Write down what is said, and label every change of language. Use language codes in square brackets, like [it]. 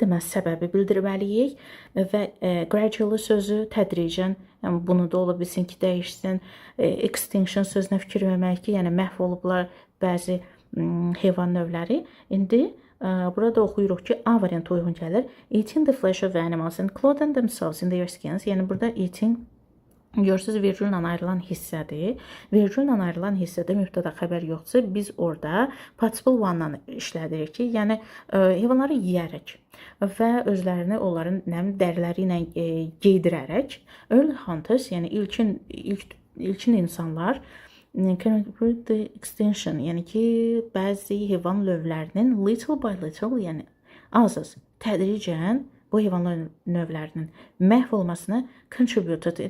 [az] Deməli, səbəbi bildirməliyik və gradually sözü tədricən, yəni bunu da ola bilsin ki, dəyişsin. Extinction sözünə fikir verməliyik ki, yəni məhv olublar bəzi heyvan növləri. İndi burada oxuyuruq ki, A variantı uyğun gəlir. [en] Eating the flesh of animals and clothing themselves in their skins. [az] Yəni, burada eating görürsünüz, vergüllə ayrılan hissədir. Vergüllə ayrılan hissədə mübtəda xəbər yoxdursa, biz orada participle one-dan işlədirik ki, yəni heyvanları yeyərək və özlərini onların dəriləri ilə geydirərək early hunters, yəni ilkin insanlar the extinction, yəni ki, bəzi heyvan növlərinin [en] little by little, [az] yəni az-az, tədricən bu heyvan növlərinin məhv olmasına contributed.